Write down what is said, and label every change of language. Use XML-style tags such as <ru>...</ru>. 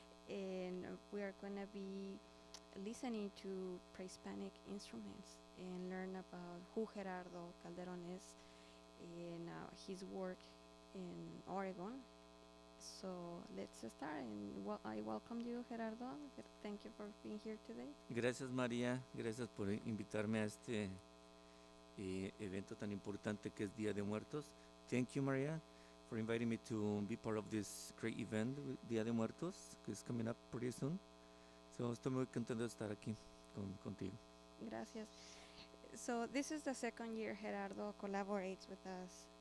<en>And we are going to be listening to pre-Hispanic instruments and learn about who Gerardo Calderon is and his work in Oregon. So let's start, and I welcome you, Gerardo. Thank you for being here today.</en> <es>Gracias María, gracias por invitarme a este evento tan importante que es Día de Muertos.</es> <en>Thank you María for inviting me to be part of this great event, Día de Muertos,</en> <es>que</es> <en>is coming up pretty soon.</en> <es>So estoy muy contento de estar aquí contigo. Gracias.</es> <en>So this is the second year Gerardo collaborates with us.</en>